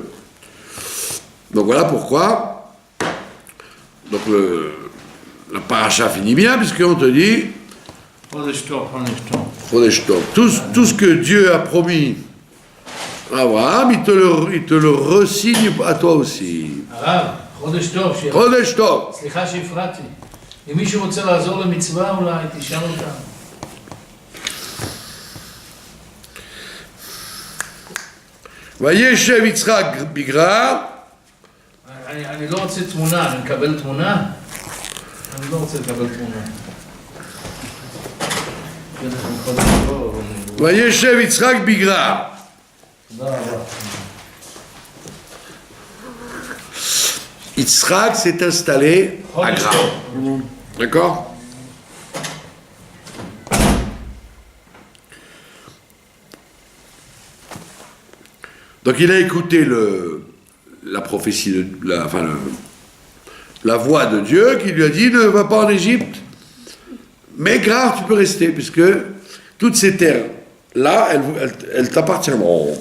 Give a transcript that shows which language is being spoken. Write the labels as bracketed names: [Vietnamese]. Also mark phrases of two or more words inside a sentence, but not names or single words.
[French] Donc voilà pourquoi donc la paracha finit bien, puisqu'on te dit [Hebrew] חודש טוב. [French] Tout ce que Dieu a promis à Abraham, il te le resigne à toi aussi. [Hebrew] חודש טוב. חודש טוב. סליחה שהפרעתי. אם מישהו רוצה לעזור למצווה, אולי תשאל אותם. וישב יצחק בגרר. אני לא רוצה תמונה, אני מקבל תמונה? אני לא רוצה לקבל תמונה. וישב יצחק בגרר. תודה רבה. [French] Yitzhak s'est installé à Gra. D'accord? Donc il a écouté la prophétie, la voix de Dieu qui lui a dit ne va pas en Égypte, mais Gra tu peux rester puisque toutes ces terres-là, elles t'appartiendront.